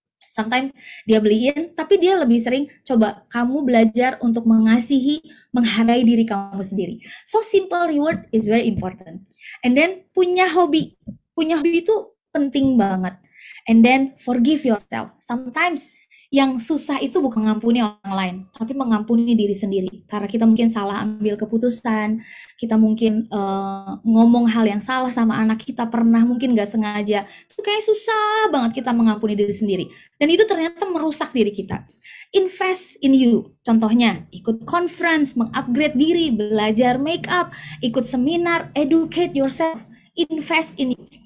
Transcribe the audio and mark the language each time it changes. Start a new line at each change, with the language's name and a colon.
English: Sometimes
Indonesian: dia beliin, tapi dia lebih sering coba kamu belajar untuk mengasihi, menghargai diri kamu sendiri.
English: So simple reward is very important. And then
Indonesian: punya hobi itu penting banget.
English: And then forgive yourself. Sometimes
Indonesian: yang susah itu bukan mengampuni orang lain, tapi mengampuni diri sendiri. Karena kita mungkin salah ambil keputusan, kita mungkin ngomong hal yang salah sama anak kita, pernah mungkin nggak sengaja. Itu kayak susah banget kita mengampuni diri sendiri. Dan itu ternyata merusak diri kita.
English: Invest in you.
Indonesian: Contohnya, ikut conference, mengupgrade diri, belajar make up, ikut seminar,
English: educate yourself, invest in you.